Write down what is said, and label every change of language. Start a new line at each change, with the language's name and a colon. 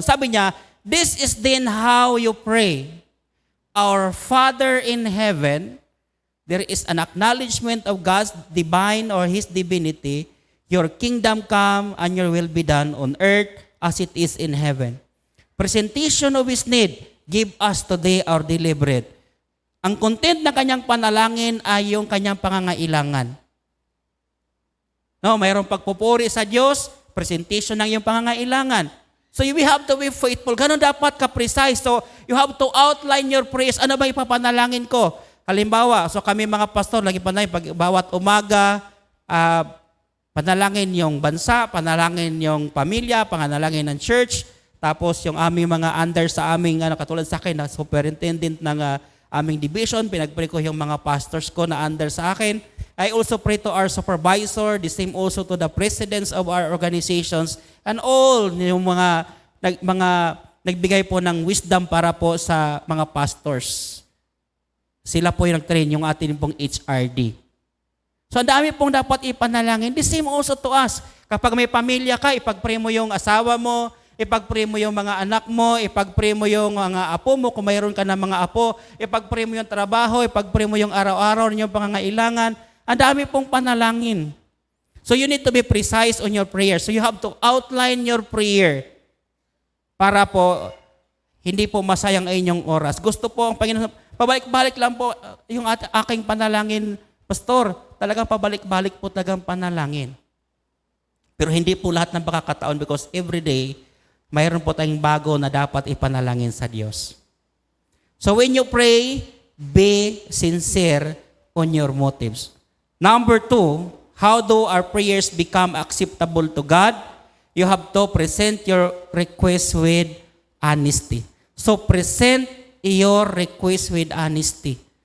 Filipino: Sabi niya,
English: this is then how you pray. Our Father in heaven, there is an acknowledgement of God's divine or His divinity. Your kingdom come and your will be done on earth as it is in heaven. Presentation of His need, give us today our daily bread.
Filipino: Ang content ng kanyang panalangin ay yung kanyang pangangailangan. No, mayroong pagpupuri sa Diyos, presentation ng iyong pangangailangan.
English: So you have to be faithful.
Filipino: Ganon dapat ka-precise.
English: So you have to outline your prayers.
Filipino: Ano ba ipapanalangin ko? Halimbawa, so kami mga pastor, lagi panalangin, bawat umaga, panalangin yung bansa, panalangin yung pamilya, panalangin ng church, tapos yung aming mga under sa aming, katulad sa akin, na superintendent ng aming division, pinag-pray ko yung mga pastors ko na under sa akin.
English: I also pray to our supervisor, the same also to the presidents of our organizations, and all
Filipino: yung mga nagbigay po ng wisdom para po sa mga pastors. Sila po yung nag-train, yung atin pong HRD. So ang dami pong dapat ipanalangin.
English: The same also to us.
Filipino: Kapag may pamilya ka, ipag-pray mo yung asawa mo, ipag-pray mo yung mga anak mo, ipag-pray mo yung mga apo mo, kung mayroon ka ng mga apo, ipag-pray mo yung trabaho, ipag-pray mo yung araw-araw yung pangangailangan. Ang dami pong panalangin.
English: So you need to be precise on your prayer. So you have to outline your prayer
Filipino: para po hindi po masayang ang inyong oras. Gusto po ang Panginoon, pabalik-balik lang po yung aking panalangin, Pastor. Talagang pabalik-balik po talagang panalangin. Pero hindi po lahat ng pagkakataon
English: because every day,
Filipino: mayroon po tayong bago na dapat ipanalangin sa Diyos.
English: So when you pray, be sincere on your motives. Number 2, how do our prayers become acceptable to God? You have to present your request with honesty. So present your request with honesty.